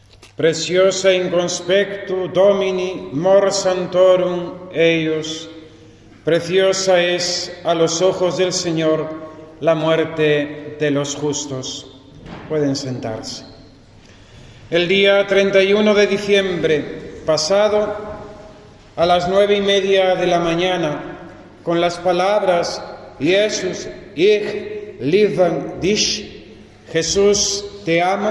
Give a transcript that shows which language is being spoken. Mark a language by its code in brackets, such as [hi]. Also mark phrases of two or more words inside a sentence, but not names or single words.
[la] Preciosa in conspectu Domini mor santorum eius. [es] Preciosa es a los ojos del Señor la muerte de los justos. Pueden sentarse. El día 31 de diciembre pasado, a las 9:30 de la mañana, con las palabras [de] Jesus, ich liebe dich, [es] Jesús, te amo,